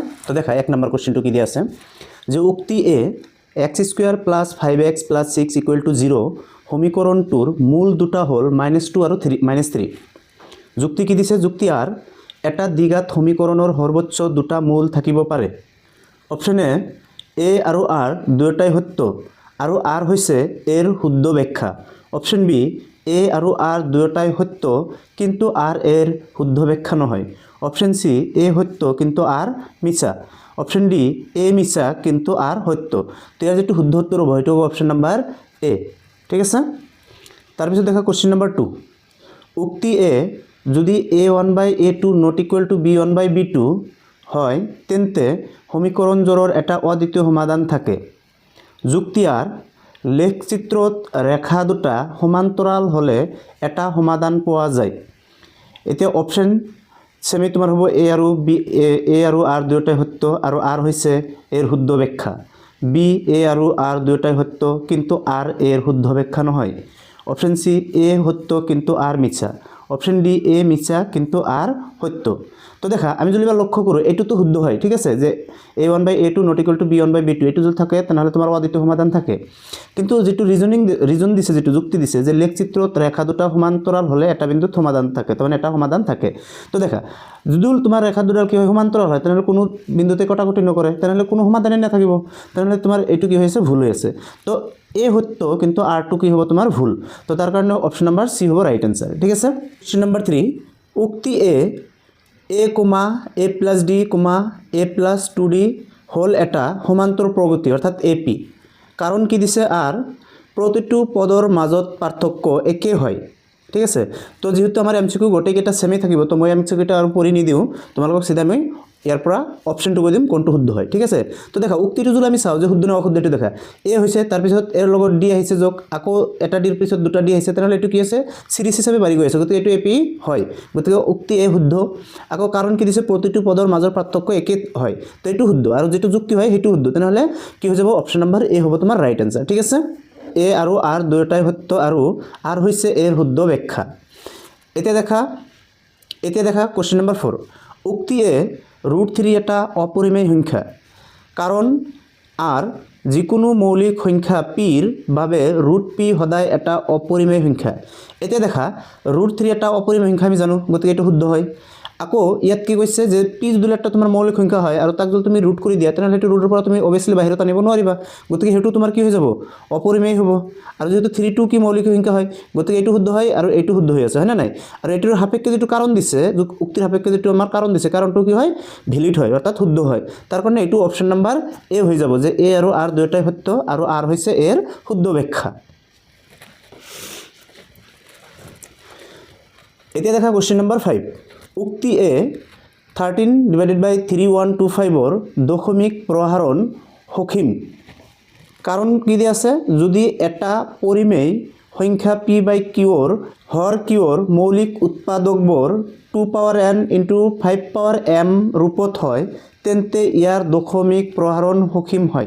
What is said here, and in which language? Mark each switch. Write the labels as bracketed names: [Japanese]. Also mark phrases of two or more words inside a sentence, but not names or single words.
[Assamese] তো দেখা 1 নম্বৰ কোশ্চেনটো কি দিয়া আছে যে উক্তি এ x² + 5x + 6 = 0 সমীকৰণটোৰ মূল দুটা হ'ল -2 আৰু -3। যুক্তি কি দিছে যুক্তি আর এটা দ্বিঘাত সমীকৰণৰ সৰ্বোচ্চ দুটা মূল থাকিব পাৰে। [English] option A [Assamese] আৰু আর দুয়োটাই সত্য আৰু আর হৈছে এৰ শুদ্ধ ব্যাখ্যা। [English] option B [Assamese] এ আৰু আর দুয়োটাই সত্য কিন্তু আর এর শুদ্ধ ব্যাখ্যা নহয়। [English] option C [Assamese] এ সত্য কিন্তু আর মিছা। [English] option D [Assamese] এ মিছা কিন্তু আর সত্য। তো ইয়াৰ যেটো শুদ্ধ উত্তৰ হ'ব সেইটো হ'ব [English] option number A [Assamese] ঠিক আছে। তাৰপিছত দেখা [English] question number 2 [Assamese] উক্তি এ যদি a1/a2 ≠ b1/b2 হয় তেন্তে সমীকৰণজোৰৰ এটা অদ্বিতীয় সমাধান থাকে। যুক্তি আর লেখচিত্ৰত ৰেখা দুটা সমান্তৰাল হলে এটা সমাধান পোৱা যায়। এতিয়া [English] option same [Assamese] তোমাৰ হ'ব এ আৰু আর দুয়োটাই সত্য আৰু আর হৈছে এৰ শুদ্ধ ব্যাখ্যা। বি এ আৰু আর দুয়োটাই সত্য কিন্তু আর এর শুদ্ধ ব্যাখ্যা নহয়। [English] option C [Assamese] এ সত্য কিন্তু আর মিছা। [English] option D [Assamese] এ মিছা কিন্তু আর সত্য। তো দেখা আমি যদি লক্ষ্য কৰো এটো তো শুদ্ধ হয় ঠিক আছে যে a1/a2 ≠ b1/b2 এটো যদি থাকে তাহলে তোমার অদ্বিতীয় সমাধান থাকে। কিন্তু যেটো রিজন দিছে যেটো যুক্তি দিছে যে লেখচিত্ৰত ৰেখা দুটা সমান্তৰাল হলে এটা বিন্দুত সমাধান থাকে তখন এটা সমাধান থাকে। তো দেখা যদি তোমার রেখা দুডাল কি হয় সমান্তরাল হয় তাহলে কোনো বিন্দুতে কটাকটি নকৰে তাহলে কোনো সমাধানই নাথাকিব তাহলে তোমার এটো কি হয়েছে ভুল হয়েছে। তো এ সত্য কিন্তু আর টু কি হ'ব তোমার ভুল। তো তার কারণে [English] option number C [Assamese] হ'ব [English] right answer [Assamese] ঠিক আছে। [English] question number 3 [Assamese] উক্তি এ a, a + d, a + 2d হল এটা সমান্তর প্রগতি অর্থাৎ AP। কারণ কি দিছে আর প্রতিটো পদৰ মাজত পাৰ্থক্য একে হয় ঠিক আছে। তো যেহেতু আমার MCQ গোটেইকেইটা সেমি থাকিব তো মই MCQটা আৰু পঢ়ি নিদিওঁ তোমালোকক সিধা মই ইয়াৰ পৰা অপশনটো কৈ দিম কোনটো শুদ্ধ হয় ঠিক আছে। তো দেখা উক্তিটো যদি আমি চাওঁ যে শুদ্ধ না অশুদ্ধ এটো দেখা এ হৈছে তাৰ পিছত এৰ লগত ডি আহিছে যোগ আকৌ এটা ডিৰ পিছত দুটা ডি আহিছে তেনেহলে এটো কি আছে সিরিজ হিচাপে বাঢ়ি গৈ আছে গতিকে এটো এপি হয় গতিকে উক্তি এ শুদ্ধ। আকৌ কাৰণ কি দিছে প্ৰতিটো পদৰ মাজৰ পাৰ্থক্য একে হয় তো এটো শুদ্ধ আৰু যেটো যুক্তি হয় হেতু শুদ্ধ তেনেহলে কি হৈ যাব [English] option number A [Assamese] হ'ব তোমাৰ [English] right answer [Assamese] ঠিক আছে। এ আৰু আর দুয়োটাই সত্য আৰু আর হৈছে এৰ শুদ্ধ ব্যাখ্যা। এতিয়া দেখা [English] question number 4 [Assamese] উক্তি এ √3 এটা অপরিমেয় সংখ্যা কারণ আর যিকোনো মৌলিক সংখ্যা পিৰ বাবে √p সদায় এটা অপরিমেয় সংখ্যা। এতিয়া দেখা √3 এটা অপরিমেয় সংখ্যা আমি জানো গতিকে এটো শুদ্ধ হয়। আকৌ ইয়াত কি কৈছে যে p যদি একটা তোমাৰ মৌলিক সংখ্যা হয় আৰু তাক যদি তুমি ৰুট কৰি দিয়া তেনে হেতু ৰুটৰ পৰা তুমি অবভিয়াসলি বাহিৰত আনিব নোৱাৰিবা গতিকে হেতু তোমাৰ কি হৈ যাব অপরিমেয় হ'ব। আৰু যেহেতু 3 2 কি মৌলিক সংখ্যা হয় গতিকে এটো শুদ্ধ হয় আৰু এটো শুদ্ধ হৈ আছে হয় না নাই। আৰু এটোৰ সাপেক্ষে যেটো কাৰণ দিছে উক্তিৰ সাপেক্ষে যেটো আমাৰ কাৰণ দিছে কাৰণটো কি হয় ভ্যালিড হয় অৰ্থাৎ শুদ্ধ হয়। তাৰ কাৰণে এটো [English] option number A [Assamese] হৈ যাব যে এ আৰু আর দুয়োটাই সত্য আৰু আর হৈছে এৰ শুদ্ধ ব্যাখ্যা। এতিয়া দেখা [English] question number 5 [Assamese] উক্তি এ 13/3125 দশমিক প্ৰসাৰণ সসীম। কাৰণ কি দিয়া আছে যদি এটা পৰিমেয় সংখ্যা p/q হৰ qৰ মৌলিক উৎপাদকবোৰ 2n × 5m ৰূপত হয় তেন্তে ইয়াৰ দশমিক প্ৰসাৰণ সসীম হয়।